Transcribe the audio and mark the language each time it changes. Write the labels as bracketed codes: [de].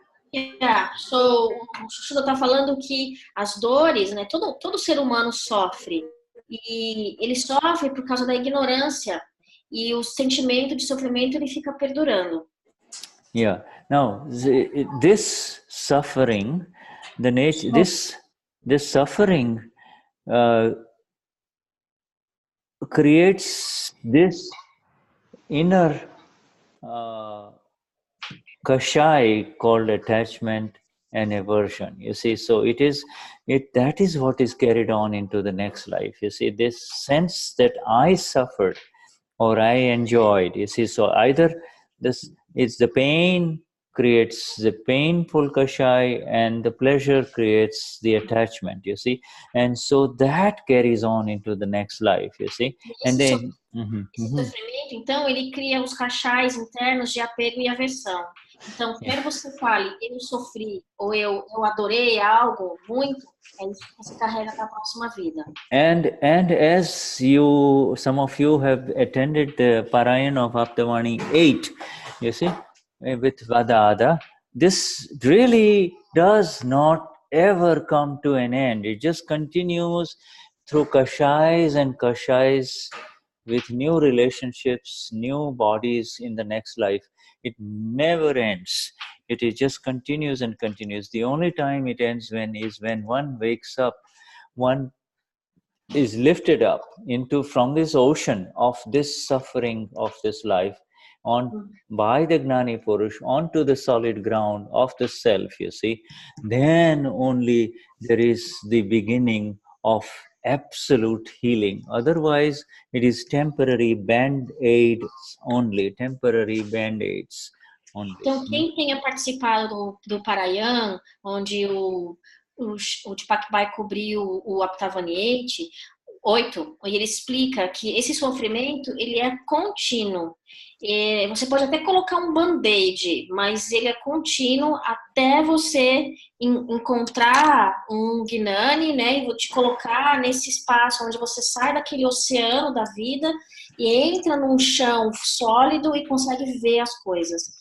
[pt] Yeah, so o Shuddha está falando que as dores, né, todo ser humano sofre, e ele sofre por causa da ignorância, e o sentimento de sofrimento ele fica perdurando. [en] Yeah. Now, this suffering, the nature, this suffering creates this inner kashai called attachment and aversion. You see, so that is what is carried on into the next life. You see, this sense that I suffered or I enjoyed. You see, so either it's the pain creates the painful kashai, and the pleasure creates the attachment. You see, and so that carries on into the next life. You see, and then [pt] esse sofrimento, então, ele cria os kashais internos de apego e aversão. Então, quer você fale, eu sofri, ou eu adorei algo muito, é isso que você carrega para a próxima vida. [en] And as some of you have attended the Parayan of Aptavani 8, you see, with Vadada, this really does not ever come to an end. It just continues through kashais and kashais with new relationships, new bodies in the next life. It never ends. It just continues and continues. The only time it ends is when one wakes up, one is lifted up from this ocean of this suffering of this life by the Gnani Purush onto the solid ground of the self, you see. Then only there is the beginning of absolute healing. Otherwise, it is temporary band-aids only, temporary band-aids only. [pt] Então, quem tenha participado do Parayan, onde o Deepak Bhai cobriu o Aptavaniate, 8, e ele explica que esse sofrimento, ele é contínuo. Você pode até colocar um band-aid, mas ele é contínuo até você encontrar um Gnani, né, e vou te colocar nesse espaço onde você sai daquele oceano da vida e entra num chão sólido e consegue ver as coisas.